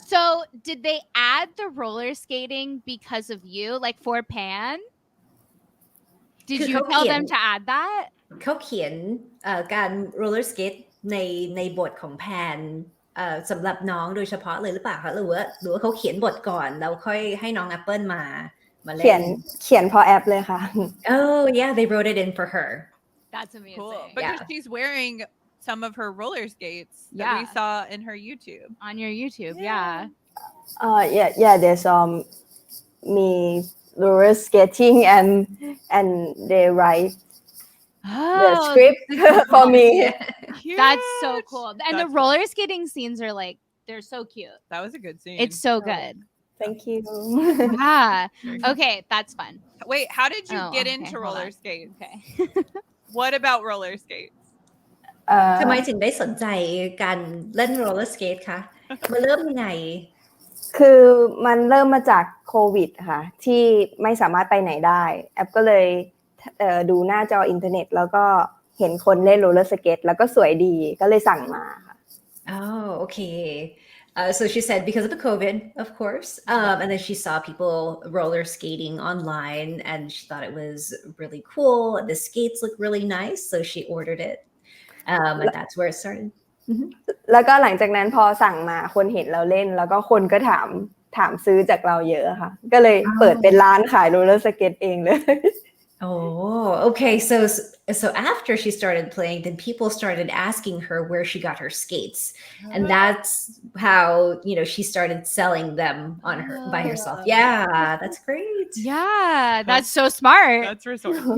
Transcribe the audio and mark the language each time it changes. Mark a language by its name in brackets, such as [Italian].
[English] So did they add the roller skating because of you, like for Pan? Did you tell them to add that? [Thai] เขาเขียนการ roller skate ในบทของแพนสำหรับน้องโดยเฉพาะเลยหรือเปล่าคะหรือว่าเขาเขียนบทก่อนแล้วค่อยให้น้องแอปเปิลมาเล่น เขียนพอแอปเลยค่ะ [English] Oh yeah, they wrote it in for her. That's amazing. Cool. Because she's wearing some of her roller skates that we saw in her YouTube. On your YouTube, yeah. Yeah, there's me roller skating and they write the script for me. That's so cool. And the roller skating scenes are like, they're so cute. That was a good scene. It's so good. Thank you. Yeah. Okay, that's fun. Wait, how did you get into roller skates? Okay. What about roller skates? [Thai] ทำไมถึงได้สนใจการเล่น roller skate คะมาเริ่มยังไง คือมันเริ่มมาจากโควิดค่ะที่ไม่สามารถไปไหนได้แอปก็เลยดูหน้าจออินเทอร์เน็ตแล้วก็เห็นคนเล่นโรลเลอร์สเกตแล้วก็สวยดีก็เลยสั่งมาค่ะ [English] Oh, okay. So she said because of the COVID, of course, and then she saw people roller skating online and she thought it was really cool. The skates look really nice, so she ordered it. And that's where it started. [Thai] แล้วก็หลังจากนั้นพอสั่งมาคนเห็นเราเล่นแล้วก็คนก็ถามซื้อจากเราเยอะค่ะก็เลยเปิดเป็นร้านขายโรลเลอร์สเกตเองเลย [English] Oh, okay. So after she started playing, then people started asking her where she got her skates, and that's how she started selling them by herself. Yeah, that's great. Yeah, that's so smart. That's resourceful.